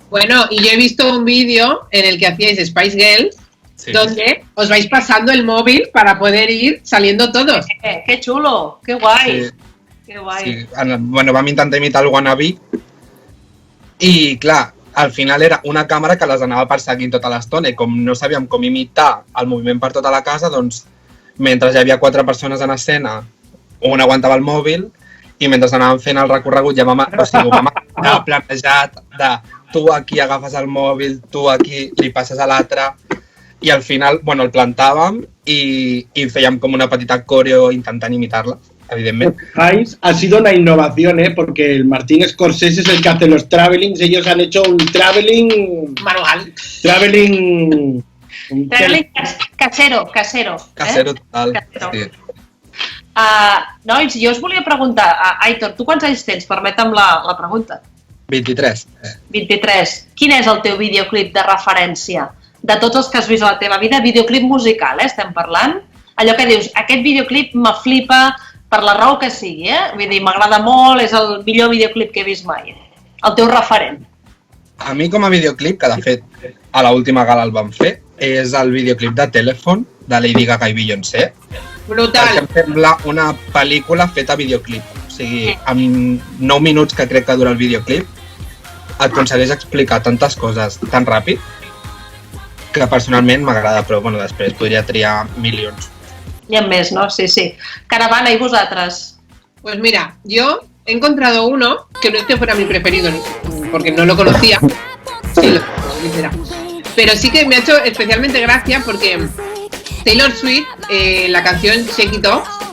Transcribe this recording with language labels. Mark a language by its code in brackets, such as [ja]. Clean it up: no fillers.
[es] Bueno, y yo he visto un vídeo en el que hacíais Spice Girls, sí, donde os vais pasando el móvil para poder ir saliendo todos. ¡Qué chulo! ¡Qué guay! Sí. ¡Qué guay! Sí. [ca] Vam intentar imitar el Wannabe i, clar, al final era una càmera que les anava perseguint tota l'estona i com no sabíem com imitar el moviment per tota la casa, doncs, mentre hi havia 4 persones en escena, un aguantava el mòbil i mentre anàvem fent el recorregut ja vam planejat de tu aquí agafes el mòbil, tu aquí li passes a l'altre i al final, el plantàvem i fèiem com una petita coreo intentant imitar-la, evidentment. [es] Ha sido una innovación, porque el Martín Scorsese es el que hace los travelings, ellos han hecho un traveling manual. Traveling casero. Casero total. Casero. Sí. [ca] Nois, jo us volia preguntar, Aitor, tu quants anys tens? Permetem la pregunta. 23. 23. Quin és el teu videoclip de referència? De tots els que has vist a la teva vida, videoclip musical, estem parlant? Allò que dius, aquest videoclip me flipa per la raó que sigui, Vull dir, m'agrada molt, és el millor videoclip que he vist mai. El teu referent. A mi com a videoclip, que de fet a l'última gala el vam fer, és el videoclip de Telephone, de Lady Gaga i Beyoncé. Brutal. Perquè em sembla una pel·lícula feta a videoclip. O sigui, en 9 minuts que crec que dura el videoclip, et aconsegueix explicar tantes coses tan ràpid que personalment m'agrada, però després podria triar milions. Hi ha més, no? Sí. Caravana, [es] ¿y vosotras? Pues mira, yo he encontrado uno que no es que fuera mi preferido, porque no lo conocía. Sí, lo conocía, pero sí que me ha hecho especialmente gracia porque Taylor Swift, la canción Shake It Off,